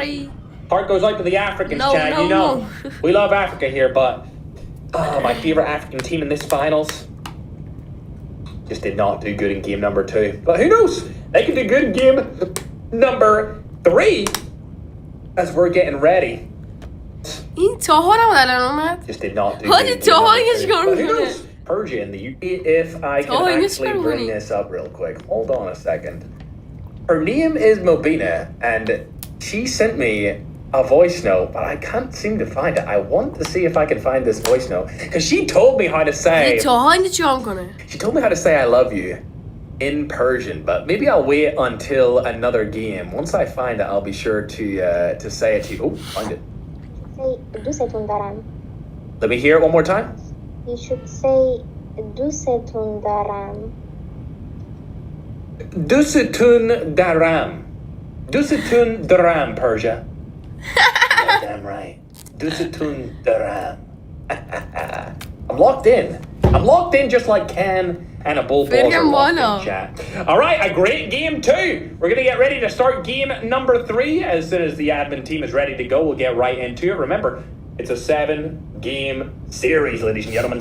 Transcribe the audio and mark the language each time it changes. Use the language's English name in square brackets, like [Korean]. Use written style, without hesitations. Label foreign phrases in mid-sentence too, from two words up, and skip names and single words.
[English] Heart goes out to the Africans, Chad. You know, we love Africa here, but my favorite African team in this finals just did not do good in game number 2. But who knows? They can do good in game number 3 as we're getting ready. [Persian] این تاها نبود الان اومد. [English] Just did not do [Persian] حاجی [English] good. [Persian] تاها اینگه چیکار [English] But who [Persian] میکنه؟ [English] knows? Persia in the UK. If I can actually bring this up real quick. Hold on a second. Her name is Mobina, and she sent me a voice note, but I can't seem to find it. I want to see if I can find this voice note, because she told me how to say. She told me how to say "I love you" in Persian, but maybe I'll wait until another game. Once I find it, I'll be sure to say it to you. Oh, find it. Say [Persian] "دوستتون دارم." [English] Let me hear it one more time. You should say [Persian] "دوستتون دارم." دوستتون دارم. دوستتون دارم, [English] Persia. Damn right. [Persian] دوستتون دارم. [English] I'm locked in. I'm locked in just like Ken and a bulldozer locked in, chat. All right, a great game 2. We're going to get ready to start game number 3. As soon as the admin team is ready to go, we'll get right into it. Remember, it's a 7-game series, ladies and gentlemen.